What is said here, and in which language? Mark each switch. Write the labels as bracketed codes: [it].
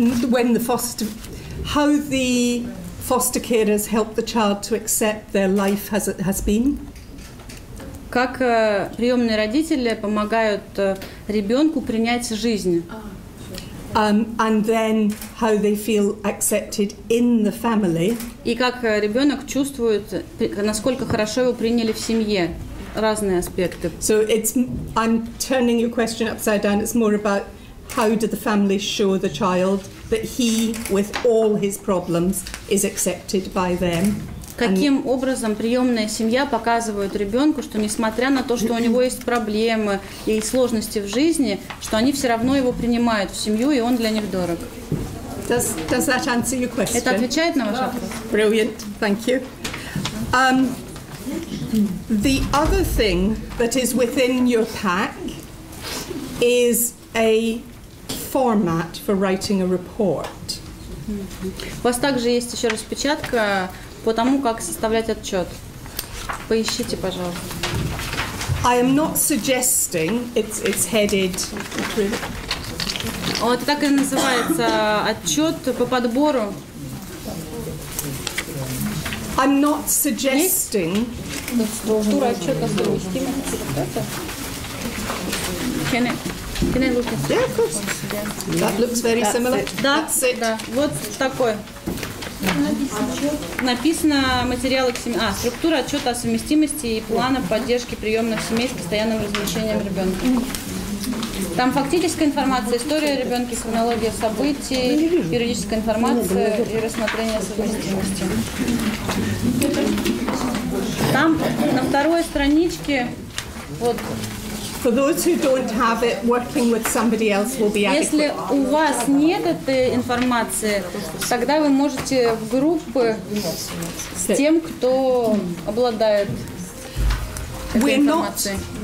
[en] When how the foster carers help the child to accept their life as it has been. [ru] Как приемные родители помогают ребенку принять жизнь. [en] And then how they feel accepted in the family. [ru] И как ребенок чувствует, насколько хорошо его приняли в семье. Разные аспекты. [en] So I'm turning your question upside down. It's more about how do the family show the child that he, with all his problems, is accepted by them. [ru] Каким образом приемная семья показывает ребенку, что несмотря на то, что у него есть проблемы и сложности в жизни, что они все равно его принимают в семью, и он для них дорог. [en] Does that answer your question? [ru] Это отвечает на ваш вопрос? [en] Brilliant, thank you. The other thing that is within your pack is a format for writing a report. [ru] У вас также есть еще распечатка по тому, как составлять отчет. Поищите, пожалуйста. [en] I am not suggesting it's headed. [ru] Вот так и называется отчет по подбору. [en] I'm not suggesting. [ru] Структура отчета совместимости. [en] Can I look at Yeah, of course. That looks very similar. [ru] Да, [en] That's it. [ru] да, вот такой. Написано материалы к семье. Структура отчета о совместимости и плана поддержки приемных семей с постоянным размещением ребенка. Там фактическая информация, история ребенка, хронология событий, юридическая информация и рассмотрение совместимости. Там на второй страничке вот. [en] For those who don't have it, working with somebody else will be adequate. [ru] Если у вас нет этой информации, тогда вы можете в группы с тем, кто обладает этой информацией.